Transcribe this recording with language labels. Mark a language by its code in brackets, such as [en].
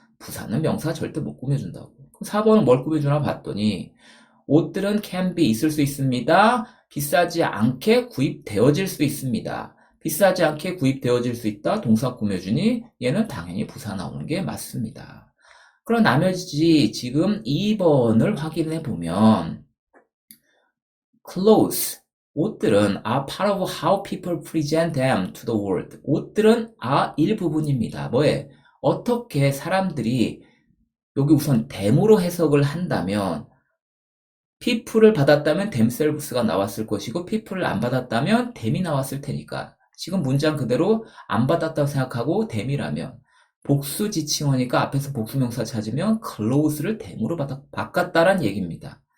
[ko] 부사는 명사 절대 못 꾸며준다고. 그럼 4번은 뭘 꾸며주나 봤더니 옷들은 [en] can be [ko] 있을 수 있습니다. 비싸지 않게 구입되어질 수 있습니다. 비싸지 않게 구입되어질 수 있다. 동사 꾸며주니 얘는 당연히 부사 나오는 게 맞습니다. 그럼 나머지 지금 2번을 확인해 보면 clothes 옷들은 [en] are part of how people present them to the world. [ko] 옷들은 일부분입니다. 뭐에? 어떻게 사람들이 여기 우선 them으로 해석을 한다면 people을 받았다면 themselves가 나왔을 것이고 people을 안 받았다면 them이 나왔을 테니까 지금 문장 그대로 안 받았다고 생각하고 them이라면 복수 지칭어니까 앞에서 복수명사 찾으면 clothes를 them으로 바꿨다란 얘기입니다.